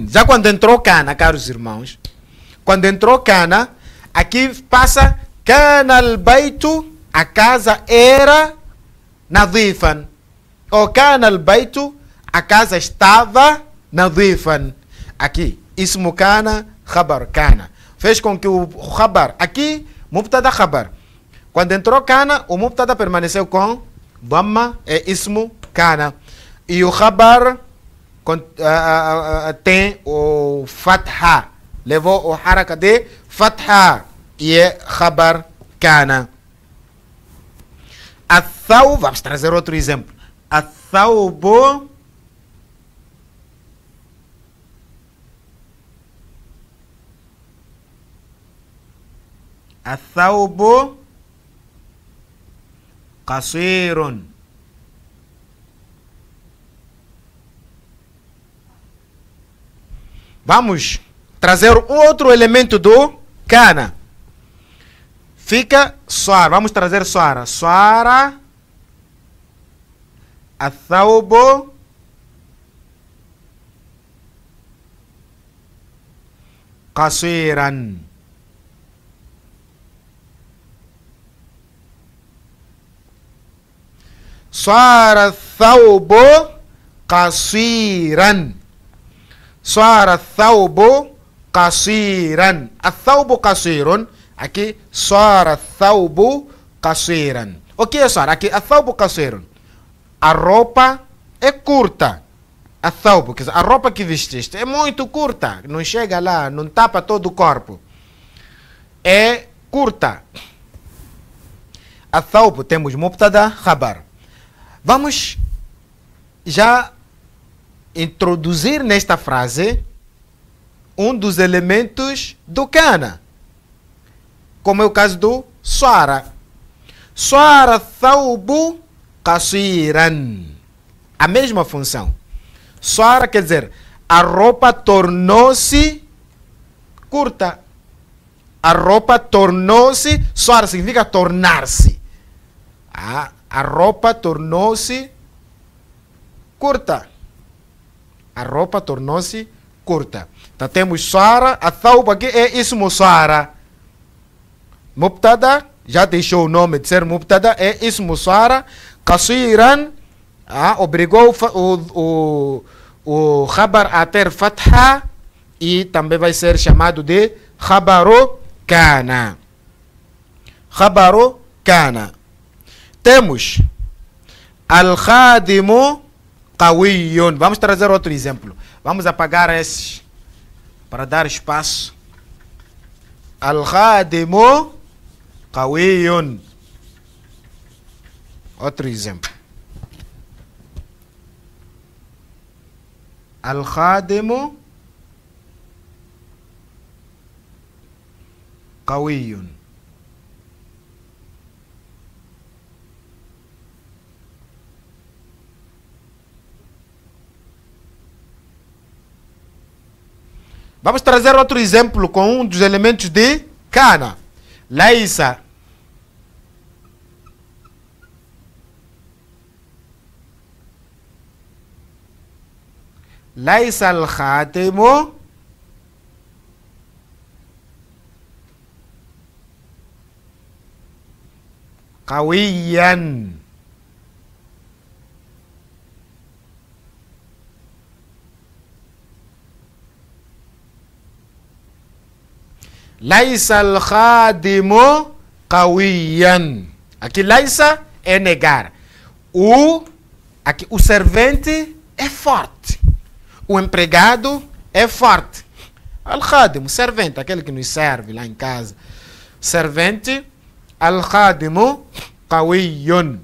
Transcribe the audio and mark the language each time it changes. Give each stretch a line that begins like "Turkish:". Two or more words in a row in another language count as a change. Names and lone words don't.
Portuguese: Já quando entrou kana, caros irmãos, quando entrou kana, aqui passa
Arabic: كان البيت,
Portuguese: a casa era nadifan.
Arabic: Ou كان البيت,
Portuguese: a casa estava nadifan. Aqui,
Arabic: اسم كان، خبر كان.
Portuguese: Fez com que o khabar, aqui,
Arabic: مبتدأ خبر.
Portuguese: Quando entrou kana, o mubtada permaneceu com dhamma, é
Arabic: اسم كان.
Portuguese: E o khabar tem o fatha. Levou o haraka de fatha. E é
Arabic: خبر كان.
Portuguese: Athawb, vamos trazer outro exemplo.
Arabic: الثوب قصير.
Portuguese: Vamos trazer outro elemento do kana. Fica suara. Vamos trazer suara. Suara.
Arabic: الثوب قصيرا. صار الثوب قصيرا. صار الثوب قصيرا. الثوب قصير. Aqui, صار الثوب قصيرا.
Portuguese: O que é suara? Aqui,
Arabic: الثوب قصير.
Portuguese: A roupa é curta. Athawbu, quer dizer, a roupa que vestiste é muito curta. Não chega lá, não tapa todo o corpo. É curta. Athawbu, temos
Arabic: مبتدأ، خبر.
Portuguese: Vamos já introduzir nesta frase um dos elementos do kana, como é o caso do suara.
Arabic: صار ثوب قصيرا.
Portuguese: A mesma função. Suara quer dizer, a roupa tornou-se curta. A roupa tornou-se, suara significa tornar-se. A roupa tornou-se curta. A roupa tornou-se curta. Então temos suara, a thawb aqui é
Arabic: اسم صار.
Portuguese: Mubtada, já deixou o nome de ser mubtada, é
Arabic: اسم صار.
Portuguese: Qasiran, obrigou o khabar a ter fatha e também vai ser chamado de
Arabic: خبر كان. خبر كان. Temos الخادم قوي.
Portuguese: Vamos trazer outro exemplo. Vamos apagar esses para dar espaço.
Arabic: الخادم قوي.
Portuguese: Outro exemplo.
Arabic: الخادم قوي.
Portuguese: Vamos trazer outro exemplo com um dos elementos de kana. Laisa.
Arabic: ليس الخاتم قويا. ليس الخادم قويا.
Portuguese: Aqui laisa é negar. Aqui, o servente é forte. O empregado é forte. Al-khadimu, servente, aquele que nos serve lá em casa. Servente,
Arabic: الخادم قوي.